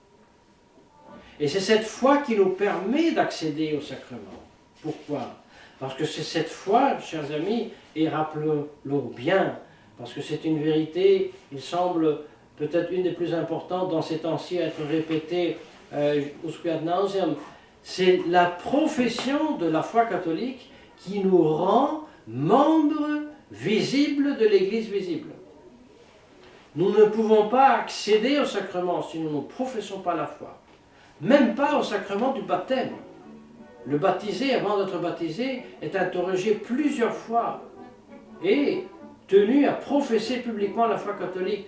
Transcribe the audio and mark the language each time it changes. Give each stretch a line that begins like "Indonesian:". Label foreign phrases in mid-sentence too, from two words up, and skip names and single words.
French: Et c'est cette foi qui nous permet d'accéder au sacrement. Pourquoi? Parce que c'est cette foi, chers amis, et rappelons-le bien, parce que c'est une vérité, il semble peut-être une des plus importantes dans ces temps-ci à être répétée
Latin: usque ad nauseam,
French: c'est la profession de la foi catholique qui nous rend membres visibles de l'Église visible. Nous ne pouvons pas accéder au sacrement si nous ne professons pas la foi. Même pas au sacrement du baptême. Le baptisé, avant d'être baptisé, est interrogé plusieurs fois et tenu à professer publiquement la foi catholique.